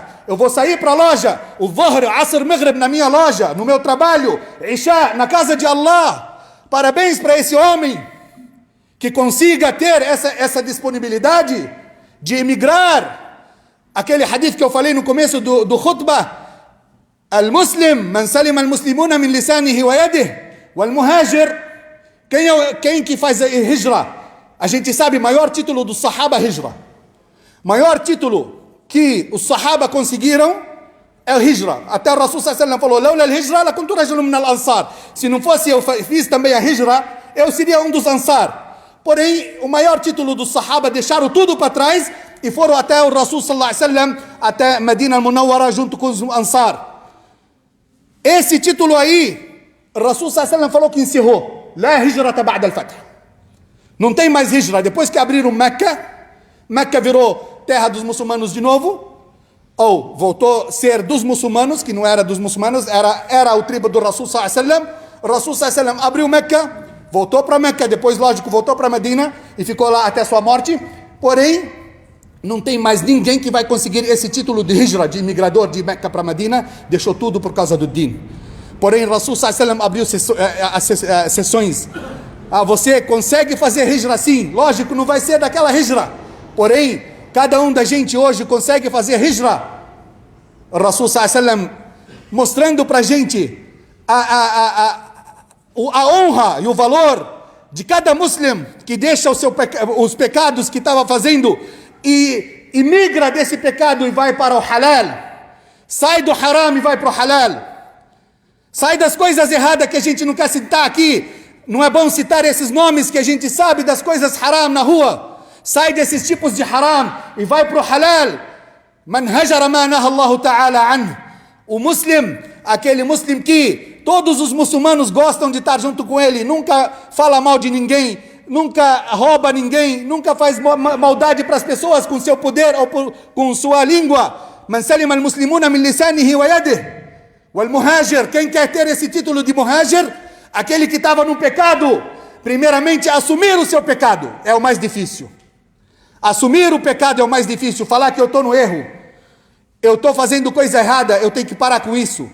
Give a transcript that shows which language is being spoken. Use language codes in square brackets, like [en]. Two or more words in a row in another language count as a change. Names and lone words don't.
[pt] Eu vou sair para a loja, o Dhuhr, Asr, Maghrib na minha loja, no meu trabalho, Isha na casa de Allah. Parabéns para esse homem que consiga ter essa disponibilidade de emigrar. Aquele hadith que eu falei no começo do khutbah, [ar] المسلم، من سلم المسلمون من لسانه ويده، والمهاجر, [pt] quem que faz a hijra? A gente sabe, maior título do Sahaba, hijra. Maior título que os Sahaba conseguiram é o hijra. Até o Rasul [ar] صلى الله عليه وسلم [pt] falou, [ar] لولا الهجرة لكنت رجل من الأنصار. [pt] Se não fosse eu fiz também a hijra, eu seria um dos ansar. Porém, o maior título dos Sahaba, deixaram tudo para trás e foram até o Rasul [ar] صلى الله عليه وسلم, [pt] até Medina al-Munawwara junto com os ansar. Esse título aí, o Rasul [ar] صلى الله عليه وسلم [pt] falou que encerrou. [ar] لا هجرة بعد الفتح. [pt] Não tem mais hijra. Depois que abriram Meca, Meca virou terra dos muçulmanos de novo, ou voltou a ser dos muçulmanos, que não era dos muçulmanos, era o tribo do Rasul [ar] صلى الله عليه وسلم. [pt] Rasul [ar] صلى الله عليه وسلم [pt] abriu Meca, voltou para Meca, depois, lógico, voltou para Medina e ficou lá até sua morte. Porém, não tem mais ninguém que vai conseguir esse título de hijra, de imigrador de Meca para Medina. Deixou tudo por causa do din. Porém, Rasul [ar] صلى الله عليه وسلم [pt] abriu sessões. Você consegue fazer hijra sim? Lógico, não vai ser daquela hijra. Porém, cada um da gente hoje consegue fazer hijra. Rasul [ar] صلى الله عليه وسلم [pt] mostrando para a gente a honra e o valor de cada muslim que deixa os pecados que estava fazendo e migra desse pecado e vai para o halal. Sai do haram e vai para o halal. Sai das coisas erradas que a gente não quer citar aqui. Não é bom citar esses nomes que a gente sabe das coisas haram na rua. Sai desses tipos de haram e vai para o halal. [ar] من هجر ما نهى الله تعالى عنه. [pt] O muslim, aquele muslim que todos os muçulmanos gostam de estar junto com ele, nunca fala mal de ninguém, nunca rouba ninguém, nunca faz maldade para as pessoas com seu poder ou com sua língua. [ar] من سلم المسلمون من لسانه ويده. والمهاجر, [pt] quem quer ter esse título de muhajir? Aquele que estava no pecado, primeiramente assumir o seu pecado é o mais difícil. Assumir o pecado é o mais difícil. Falar que eu estou no erro, eu estou fazendo coisa errada, eu tenho que parar com isso.